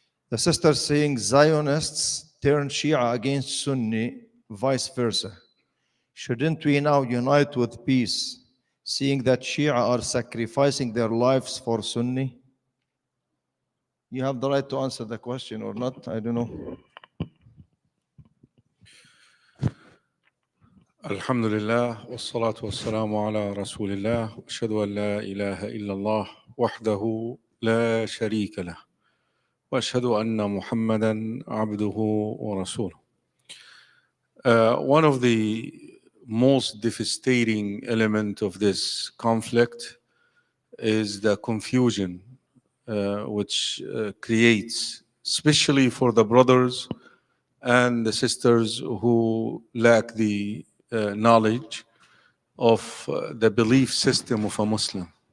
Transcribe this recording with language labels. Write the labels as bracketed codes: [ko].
[en] The sister saying Zionists turn Shia against Sunni, vice versa. Shouldn't we now unite with peace, seeing that Shia are sacrificing their lives for Sunni? You have the right to answer the question or not, I don't know. [ar] الحمد لله والصلاة والسلام على رسول الله وأشهد أن لا إله إلا الله وحده لا شريك له وأشهد أن محمدا عبده ورسوله. [en] One of the most devastating element of this conflict is the confusion which creates, especially for the brothers and the sisters who lack the knowledge of the belief system of a Muslim.